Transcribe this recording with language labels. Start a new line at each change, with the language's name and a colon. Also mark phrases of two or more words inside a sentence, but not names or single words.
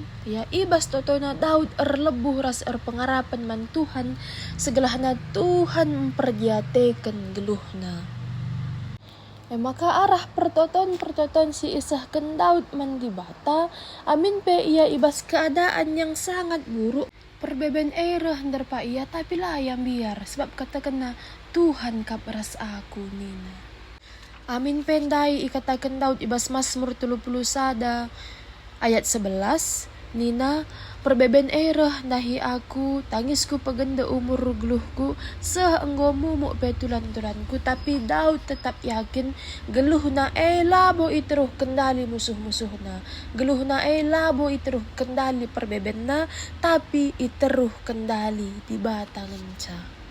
Batak Karo: Ya ibas toto na Daud erlebuh ras pengarapan man Tuhan, segala na Tuhan mempergiatekan geluh na. Maka arah pertoton si isahkan Daud man di bata, amin pe ia ibas
Indonesian: keadaan yang sangat buruk.
Batak Karo: Perbeben hendak pa ia tapi layam biar sebab katakan na Tuhan kap ras aku nina. Amin pendai ikatakan Daud ibas Mazmur 30 sada ayat 11 nina perbeben nahi aku tangisku pegenda umur geluhku seenggomu mu petulan-tulanku,
Indonesian: tapi Daud tetap yakin
Batak Karo: geluh na labo iteruh kendali musuh-musuhna, geluh na labo iteruh kendali perbeben na tapi iteruh kendali di batangan ca.